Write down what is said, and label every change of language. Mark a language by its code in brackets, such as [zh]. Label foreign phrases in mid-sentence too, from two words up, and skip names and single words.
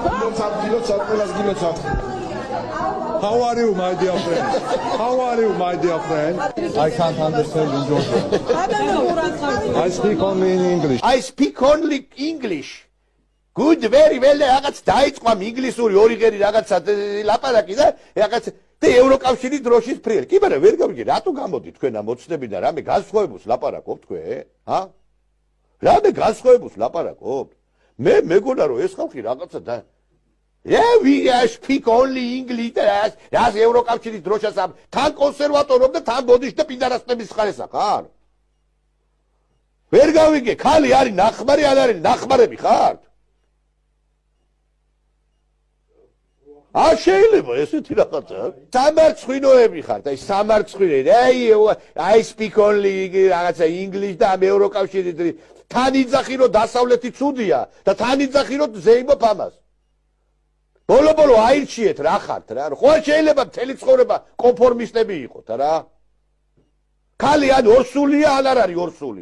[en] How are you, my dear friend? How are you, my dear friend? I can't understand in Georgian. I speak only in English. I speak only English. Good, very well. [ka] რაღაც დაიწყვა ინგლისური ორი ღერი რაღაცა ლაპარაკი და რაღაც და ევროკავშირი დროშის ფრიელი. კი მაგრამ ვერ გავიგე, რატო გამოდით თქვენ ამ მოცნები და რამე განსხვავებულს ლაპარაკობთ თქვენ? ჰა? რამე განსხვავებულს ლაპარაკობთ? მე მეგონა რომ ეს ხალხი რაღაცა და [en] Yeah, we speak only English. [ka] As ევროკავშირის დროშას თან კონსერვატორობ და თან ბოდიშ და პიდარასტების ხარესა ხარ? ვერ გავიგე, ხალი არის ნახმარი, არ არის ნახმარები ხართ? შეიძლება ესეთი რაღაცა. სამარცხვინოები ხართ, აი სამარცხვინოები. [en] I speak only [ka] რაღაცა English და ამ ევროკავშირის თან იძახი რომ დასავლეთი ცუდია და თან იძახი რომ ზეიმობ ამას. ბოლო აირჩიეთ რა ხართ რა. ხო შეიძლება მთელი ცხოვრება კონფორმისტები იყოთ რა. ხალი ან ორსულია ან არ არის ორსული.